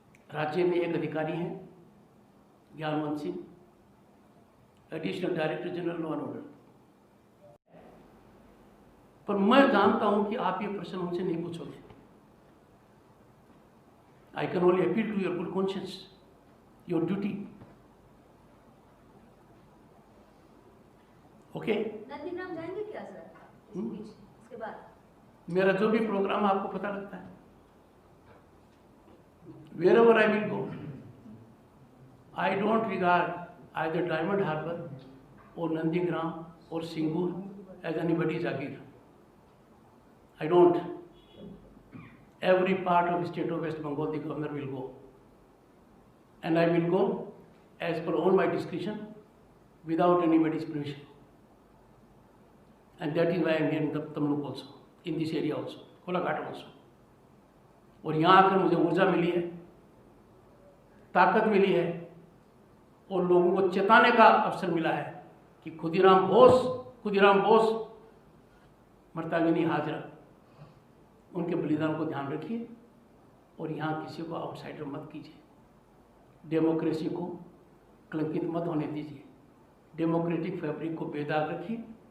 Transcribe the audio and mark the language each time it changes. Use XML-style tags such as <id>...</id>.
<hi>राज्य में एक अधिकारी हैं ज्ञानवंत Singh, additional director general law and order, पर मैं जानता हूं कि आप ये प्रश्न उनसे नहीं पूछोगे।</hi> <en>I can only appeal to your good conscience, your duty. Okay,</en> <hi>Nandigram जाएंगे क्या सर इसके बाद? मेरा जो भी प्रोग्राम आपको पता लगता है,</hi> <en>wherever I will go, I don't regard either Diamond Harbour or Nandigram or Singur as anybody's Jaagir. I don't. Every part of the state of West Bengal, the governor will go. And I will go as per all my discretion without anybody's permission. And that is why I am here in Tamluk also, in this area also, Kolaghat also.</en> <hi>और यहाँ आकर मुझे ऊर्जा मिली है, ताकत मिली है और लोगों को चेताने का अवसर मिला है कि खुदीराम बोस मर्तागिनी हाजरा, उनके बलिदान को ध्यान रखिए और यहाँ किसी को आउटसाइडर मत कीजिए, डेमोक्रेसी को कलंकित मत होने दीजिए, डेमोक्रेटिक फैब्रिक को बेदाग रखिए।</hi>